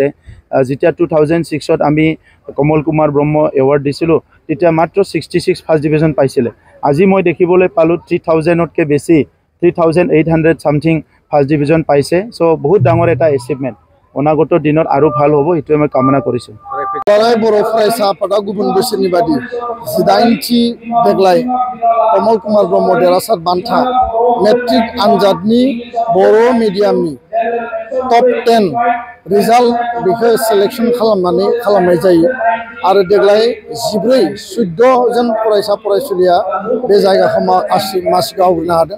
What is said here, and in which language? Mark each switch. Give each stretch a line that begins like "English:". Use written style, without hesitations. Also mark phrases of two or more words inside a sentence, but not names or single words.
Assamese: যেতিয়া 2006ত আমি কমল কুমাৰ ব্ৰহ্ম এৱাৰ্ড দিছিলোঁ তেতিয়া মাত্ৰ 66
English: first division
Assamese: পাইছিলে। আজি মই দেখিবলৈ পালোঁ 3000তকৈ বেছি 3800
English: something first division
Assamese: পাইছে। চ' বহুত ডাঙৰ এটা এচিভমেণ্ট। অনাগত দিনত আৰু ভাল হ'ব এইটোৱে মই কামনা কৰিছোঁ।
Bodo: दुलाराय बर' फरायसा आफादा गुबुन बोसोरनि बादि 18थि देग्लाय कमल कुमार ब्रह्म देरहासार बान्था मेट्रिक आनजादनि बर' मिडियामनि टप 10 रिजाल्ट बेखौ सिलेक्शन खालामनाय जायो आरो देग्लाय 14 जन फरायसा फरायसुलिया बे जायगाखौ मासिखौ आवग्रिनो हादों।